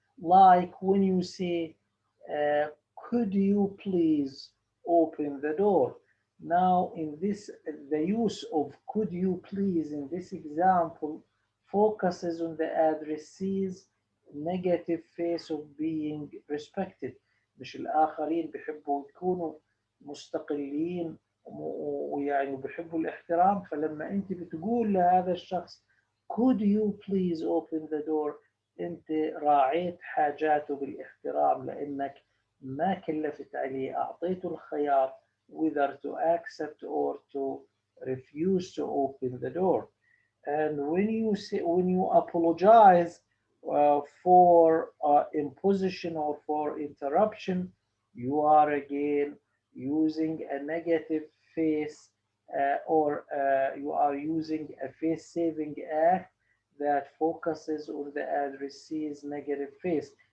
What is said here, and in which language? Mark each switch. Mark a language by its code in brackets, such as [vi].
[en] Like when you say, uh, could you please open the door? Now, in this, the use of could you please in this example focuses on the addressee's negative face of being respected. [ar] مش الآخرين بيحبوا يكونوا مستقلين ويعني بيحبوا الاحترام، فلما انت بتقول لهذا الشخص [en] could you please open the door [ar] انت راعيت حاجاته بالاحترام لانك ما كلفت عليه، اعطيته الخيار [en] whether to accept or to refuse to open the door. And when you apologize for imposition or for interruption, you are again using a negative face or you are using a face saving act that focuses on the addressee's negative face.